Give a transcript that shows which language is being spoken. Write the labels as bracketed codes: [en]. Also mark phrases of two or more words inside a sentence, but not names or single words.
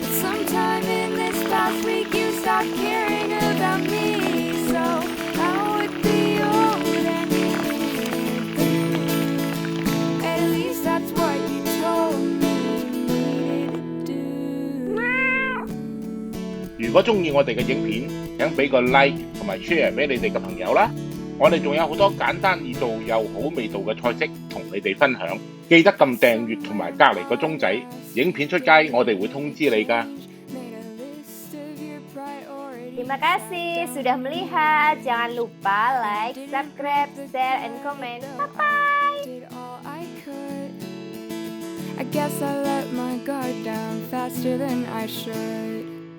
[en] Sometime in this past week you stopped caring about me. So I would be old and at least that's what you told me you needed to do. [yue] 如果中意我哋嘅影片，請俾個 like 同埋 share 俾你哋嘅朋友啦。我哋仲有好多簡單易做又好味道嘅菜式同你哋分享，記得撳訂閱同埋隔離個鐘仔，影片出街我哋會通知你㗎。 [id] Terima kasih sudah melihat. Jangan lupa [en] like, subscribe, share, and comment. Bye-bye. Did all I could. I guess I let my guard down faster than I should.